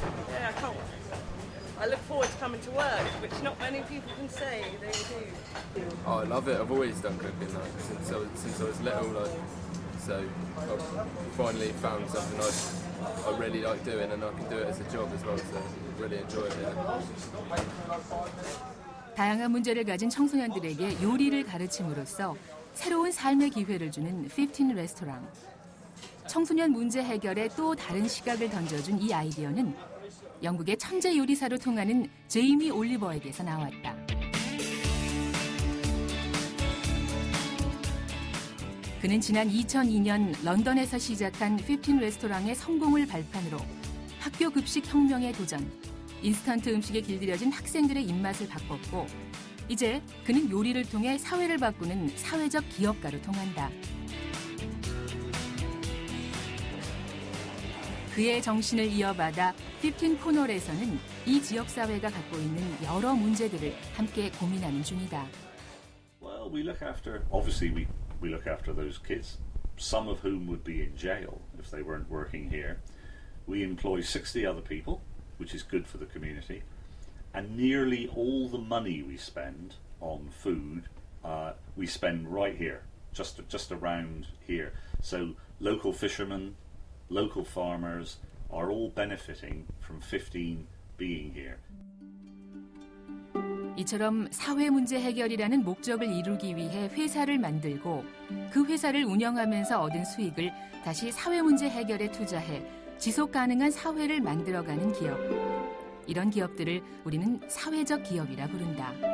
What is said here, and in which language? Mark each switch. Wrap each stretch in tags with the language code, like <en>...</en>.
<en>Yeah, I look forward to coming to work, which not many people can say they do. Oh, I love it. I've always done cooking since I was little. So I've finally found something I really like doing, and I can do it as a job as well. So really enjoy it. Yeah.</en> <ko>다양한 문제를 가진 청소년들에게 요리를 가르침으로써 새로운 삶의 기회를 주는 15 레스토랑. 청소년 문제 해결에 또 다른 시각을 던져준 이 아이디어는 영국의 천재 요리사로 통하는 제이미 올리버에게서 나왔다. 그는 지난 2002년 런던에서 시작한 15 레스토랑의 성공을 발판으로 학교 급식 혁명에 도전, 인스턴트 음식에 길들여진 학생들의 입맛을 바꿨고 이제 그는 요리를 통해 사회를 바꾸는 사회적 기업가로 통한다. 그의 정신을 이어받아 15 코널에서는 이 지역사회가 갖고 있는 여러 문제들을 함께 고민하는 중이다.</ko> <en>Well, obviously we look after those kids, some of whom would be in jail if they weren't working here. We employ 60 other people, which is good for the community. And nearly all the money we spend on food, we spend right here, just around here. So local fishermen, local farmers are all benefiting from 15 being here.</en> <ko>이처럼 사회 문제 해결이라는 목적을 이루기 위해 회사를 만들고 그 회사를 운영하면서 얻은 수익을 다시 사회 문제 해결에 투자해 지속 가능한 사회를 만들어가는 기업. 이런 기업들을 우리는 사회적 기업이라 부른다.</ko>